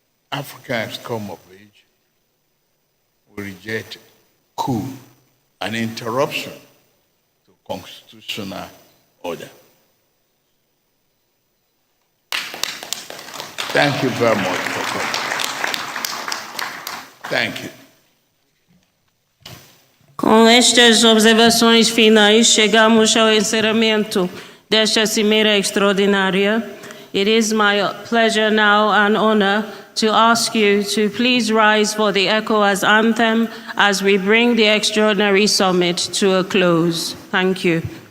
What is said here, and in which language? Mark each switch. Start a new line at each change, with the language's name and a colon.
English: Africa has come of age. We reject coup, an interruption to constitutional order. Thank you very much for coming. Thank you.
Portuguese: Com estas observações finais, chegamos ao encerramento desta cimeira extraordinária.
English: It is my pleasure now and honor to ask you to please rise for the ECOWAS anthem as we bring the extraordinary summit to a close. Thank you.